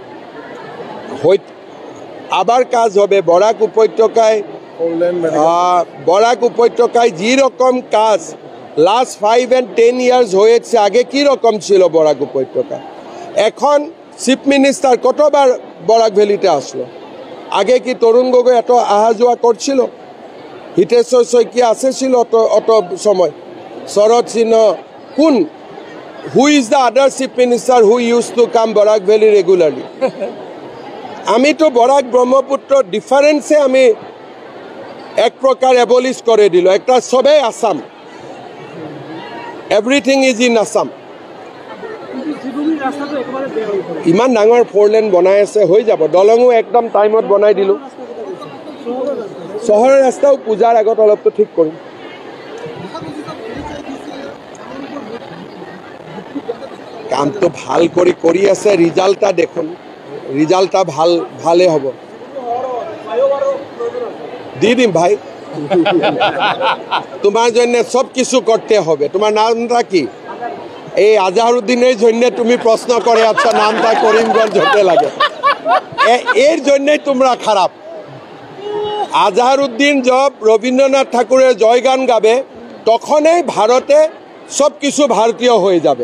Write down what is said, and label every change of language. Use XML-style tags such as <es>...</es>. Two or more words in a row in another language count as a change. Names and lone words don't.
<bn>আবার কাজ হবে বরাক উপত্যকায় যে রকম কাজ</bn> <en>last 5 and 10 years</en> <bn>হয়েছে আগে কি রকম ছিল বরাক উপত্যকা এখন</bn> <en>chief minister</en> <bn>কতবার বরাক ভ্যালিতে আসলো আগে কি তরুণ গগৈ এত আহা যাওয়া করছিল হিতেশ্বৰ শইকীয়া আসেছিল অত সময় শরৎ সিংহ কোন</bn> <en>who is the other chief minister who used to come Barak Valley regularly</en> <bn>আমি তো বরাক ব্রহ্মপুত্র ডিফারেন্সে আমি এক প্রকার অ্যাবলিশ করে দিল একটা সবে আসাম</bn> <en>everything is in Assam.</en> <as>ইমান ডাঙৰ 4 লেন বনাই আছে, হৈ যাব। দলঙো একদম টাইমত বনাই দিলোঁ। চহৰৰ ৰাস্তাও পূজাৰ আগত অলপতো ঠিক কৰিম। কামটো ভাল কৰি আছে, ৰিজাল্টটা দেখোন, ৰিজাল্টটা ভালেই হ'ব।</as> <bn>দি দিম ভাই, তোমাৰ জন্য সব কিছু করতে হবে। তোমার নামটা কি? এই আজহারউদ্দিনের জন্য তুমি প্রশ্ন করে আচ্ছা নামটা করিমগঞ্জ হতে লাগে, এর জন্যই তোমরা খারাপ। আজহারউদ্দিন জব রবীন্দ্রনাথ ঠাকুরের জয়গান গাবে, তখনই ভারতে সব কিছু ভারতীয় হয়ে যাবে।</bn>